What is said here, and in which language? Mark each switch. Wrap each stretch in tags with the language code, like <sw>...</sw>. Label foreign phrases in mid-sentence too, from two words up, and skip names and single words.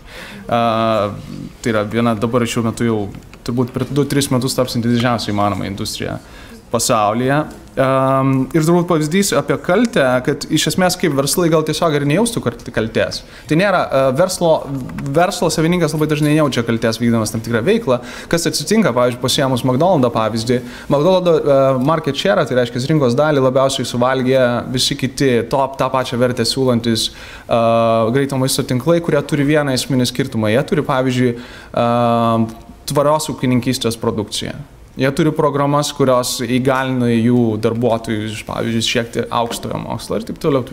<lt>Tai yra viena dabar šiuo metu jau turbūt per 2-3 metus tapsinti didžiausiai įmanoma industrija pasaulyje. Ir turbūt pavyzdys apie kaltę, kad iš esmės kaip verslai gal tiesiog ir nejaustų kaltės. Tai nėra, verslo savininkas labai dažnai nejaučia kaltės vykdamas tam tikrą veiklą. Kas atsitinka, pavyzdžiui, pasiėmus McDonald's pavyzdį.</lt> <en>McDonald's market share,</en> <lt>tai reiškia rinkos dalį labiausiai suvalgė visi kiti tą pačią vertę siūlantis greito maisto tinklai, kurie turi vieną esminį skirtumą. Jie turi, pavyzdžiui, tvarios ūkininkystės produkciją. Jie turi programas, kurios įgalina jų darbuotojus, pavyzdžiui, siekti aukštojo mokslo ir taip toliau.</lt>